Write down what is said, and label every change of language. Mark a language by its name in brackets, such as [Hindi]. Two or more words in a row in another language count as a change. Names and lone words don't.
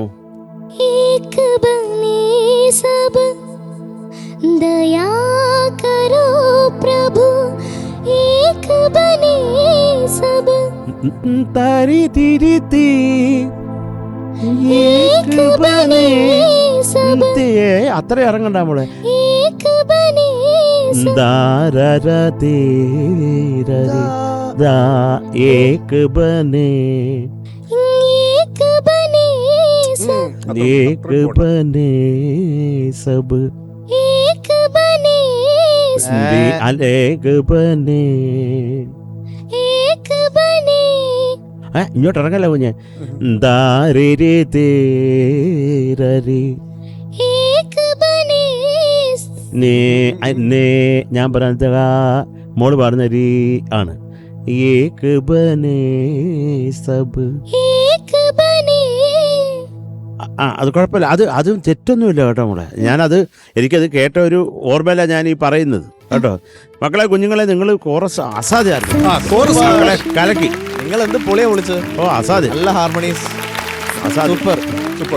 [Hindi] एक बने सब दया करो प्रभु, एक बने सब താരി തിരി തീ एक बने सब. [Malayalam] അത്ര ഇറങ്ങണ്ട മോളെ. [Hindi] एक बने दाररतेररे दा एक बने एक बने सब एक बने सब एक बने एक बने एक बने [Malayalam] ഇങ്ങോട്ട് ഇറങ്ങല്ലോ കുഞ്ഞ് ദാരേ തേരരി [Hindi] एक बने [Malayalam] നേ ഞാൻ പറഞ്ഞ മോള് പറഞ്ഞ രീ ആണ് [Hindi] एक बने सब एक बने [Malayalam] അത് കുഴപ്പമില്ല, അത് തെറ്റൊന്നുമില്ല കേട്ടോ മോളെ. എനിക്കത് കേട്ട ഒരു ഓർമ്മയില ഞാൻ ഈ പറയുന്നത് കേട്ടോ. മക്കളെ കുഞ്ഞുങ്ങളെ നിങ്ങൾ കോറസ് അസാധ്യമായിരുന്നു, കലക്കി. നിങ്ങൾ എന്ത് പൊളിയാ വിളിച്ചത്? ഓ അസാധ്യം, നല്ല ഹാർമോണീസ്, സൂപ്പർ സൂപ്പർ.